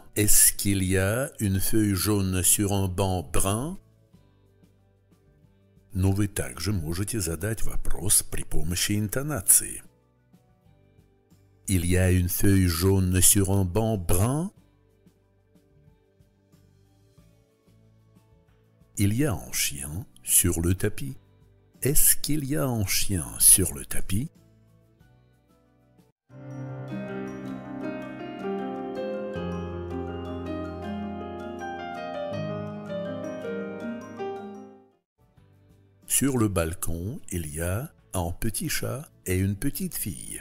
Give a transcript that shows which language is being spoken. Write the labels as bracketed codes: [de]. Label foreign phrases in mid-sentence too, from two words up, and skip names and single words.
[fr] Est-ce qu'il y a une feuille jaune sur un banc brun? [ru] Но вы также можете задать вопрос при помощи интонации. [fr] Il y a une feuille jaune sur un banc brun? Il y a un chien sur le tapis. Est-ce qu'il y a un chien sur le tapis? Sur le balcon, il y a un petit chat et une petite fille.